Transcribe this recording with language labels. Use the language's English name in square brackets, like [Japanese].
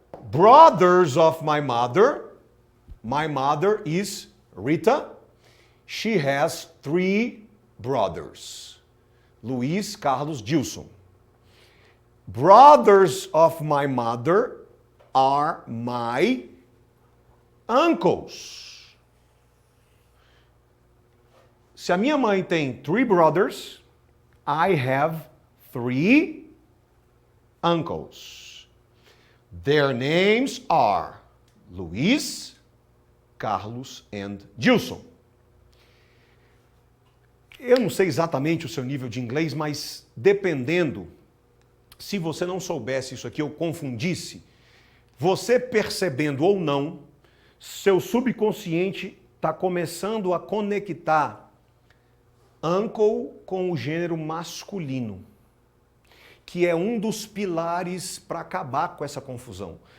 [English] Brothers of my mother is Rita. She has 3 brothers. Luiz, Carlos, Gilson. Brothers of my mother are my uncles. [Portuguese] Se a minha mãe tem 3 brothers, [English] I have 3 uncles. Their names are Luiz, Carlos and Gilson. [Portuguese] Eu não sei exatamente o seu nível de inglês, mas dependendo, se você não soubesse isso aqui ou confundisse, você percebendo ou não, seu subconsciente está começando a conectar uncle com o gênero masculino, que é um dos pilares para acabar com essa confusão.